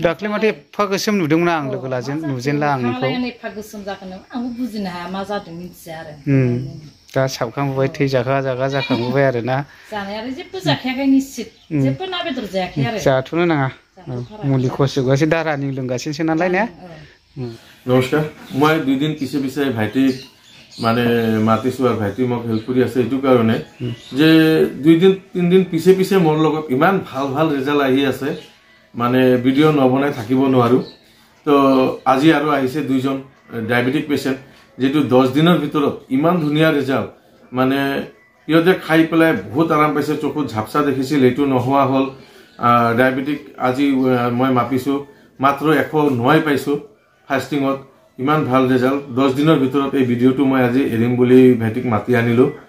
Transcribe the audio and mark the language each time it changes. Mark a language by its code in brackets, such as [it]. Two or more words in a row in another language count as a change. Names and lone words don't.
[brx] दाख्लै माथो एफा गोसोम नुदोंमोन आं लोगो नुजेनला आं नोंखौ। एफा गोसोम जाखोनो आंबो बुजिनो हाया मा जादों मिथिया आरो। दा साबखांबोबाय थै जागा जाखांबोबाय आरो ना? जानायालाय जेबो जाखायाखै निश्चित। जेबो ना बेदर जायाखै आरो। जाथ'नो नाङा। मुलि खरस'गासै दा रानिं लोंगासिनोसो नालाय ने? [as] নমস্কাৰ। মই 2 দিন পিছে ভাইটিক মানে মাতিছো আর ভাইটি মোক হেল্প কৰি আছে এইটো কাৰণে যে 2 দিন 3 দিন পিছে পিছে মোৰ লগত ইমান ভাল ভাল ৰিজাল্ট আহি আছে মানে ভিডিও নবনাই থাকিব নোৱাৰো তো আজি আৰু আহিছে দুইজন [en] diabetic patient [as] যেটো 10 দিনৰ ভিতৰত ইমান ধুনিয়া ৰিজাল্ট মানে ইহঁতে খাই পেলাই বহুত আৰাম পাইছে চকুত ঝাপসা দেখিছিল এইটো নহোৱা হল ডায়াবেটিক আজি মই মাপিছো মাত্ৰ 109 পাইছো ফাস্টিংত ইমান ভাল ৰিজাল্ট 10 দিনৰ ভিতৰত এই ভিডিওটো মই আজি এৰিম বুলি ভাইটিক মাতি আনিলো